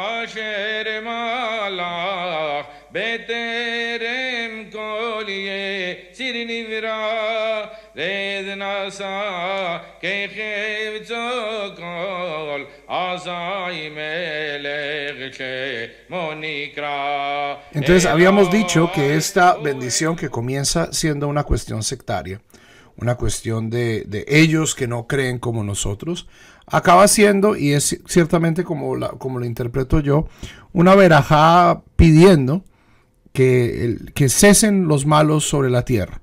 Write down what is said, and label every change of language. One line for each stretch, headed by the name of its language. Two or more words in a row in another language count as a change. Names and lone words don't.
Hebrew: אשר מלך בטרם כל יציר נברא רד נשא כחפצו כל אזי מלך שמו נקרא.
Spanish: Entonces habíamos dicho que esta bendición que comienza siendo una cuestión sectaria, una cuestión de ellos que no creen como nosotros, acaba siendo, y es ciertamente como lo interpreto yo, una verajá pidiendo que cesen los malos sobre la tierra.